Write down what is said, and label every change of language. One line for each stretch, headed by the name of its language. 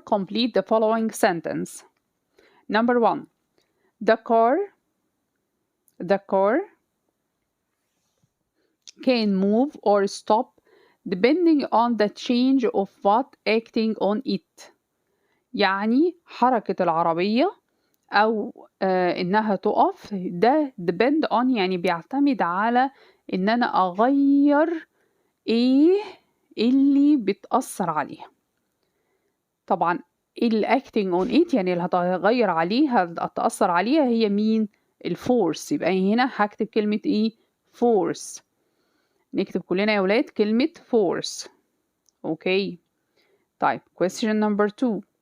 English: Complete the following sentence. Number 1. The car can move or stop depending on the change of what acting on it.
Arabic: يعني حركة العربية أو إنها تقف ده
English: depend on
Arabic: يعني بيعتمد على إن أنا أغير إيه اللي بتأثر عليها. طبعا
English: acting on it
Arabic: يعني اللي هتغير عليها هتأثر عليها هي مين؟ الفورس. يبقى هنا هكتب كلمة إيه؟ force. نكتب كلنا يا ولاد كلمة force. أوكي. طيب
English: question number 2.